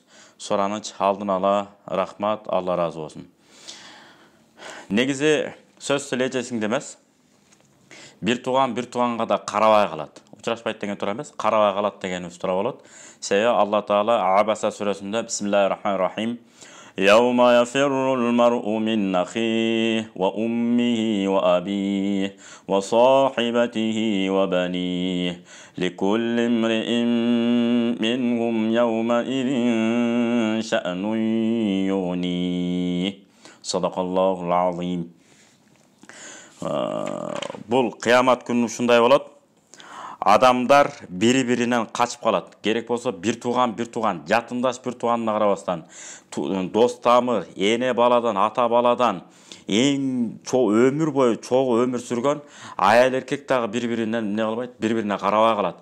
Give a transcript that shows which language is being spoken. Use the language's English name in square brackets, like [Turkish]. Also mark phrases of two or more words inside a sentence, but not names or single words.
[Kyrgyz] Сураныч алдын ала рахмат, Алла разы болсун. Негизи сөз сөйлөжесиң демес. Бир тууганга да карабай калат. Учурашпайт деген туура эмес, карабай калат дегенибиз туура болот. Себеби Алла Таала Абаса сүрөсүндө [Arabic] بسم الله الرحمن الرحيم يوم يفر المرء من أخيه وأمه وأبيه وصاحبته وبنيه لكل امرئ منهم يومئذ شأن يغنيه صدق الله العظيم. [Kyrgyz] Бул кыямат күнү ушундай болот. Адамдар бири-биринен качып калат. Керек болсо бир тууган, жатындаш бир тууганына карабастан, дос тамыр, эне баладан, ата баладан, эң өмүр бою чогуу өмүр сүргөн аял эркек дагы бири-биринен эмне кылбайт, бири-бирине карабай калат.